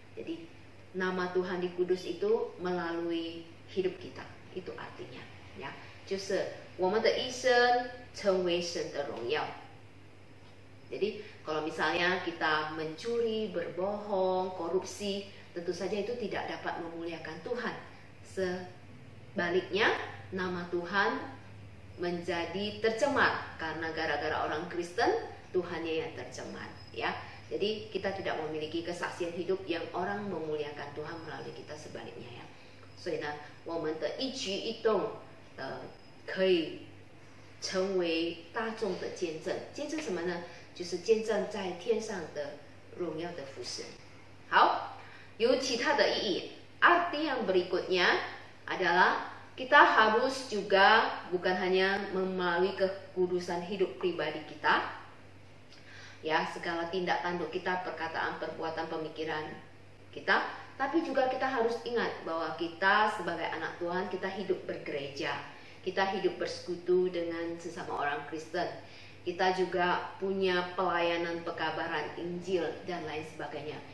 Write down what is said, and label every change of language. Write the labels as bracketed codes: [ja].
[id] Jadi nama Tuhan dikudus itu melalui hidup kita, itu artinya ya. [zh] 就是我们的一生成为神的荣耀。 [id] Jadi kalau misalnya kita mencuri, berbohong, korupsi, tentu saja itu tidak dapat memuliakan Tuhan Baliknya, nama Tuhan menjadi tercemar karena gara-gara orang Kristen, Tuhannya yang tercemar, ya. Jadi kita tidak memiliki kesaksian hidup yang orang memuliakan Tuhan melalui kita, sebaliknya ya. [zh] 所以呢，我们的一举一动，可以成为大众的见证。见证什么呢？就是见证在天上的荣耀的父神。好，有其他的意义。 [id] Arti yang berikutnya adalah kita harus juga bukan hanya melalui kekudusan hidup pribadi kita, ya, segala tindak tanduk kita, perkataan, perbuatan, pemikiran kita, tapi juga kita harus ingat bahwa kita sebagai anak Tuhan, kita hidup bergereja, kita hidup bersekutu dengan sesama orang Kristen, kita juga punya pelayanan pekabaran Injil dan lain sebagainya.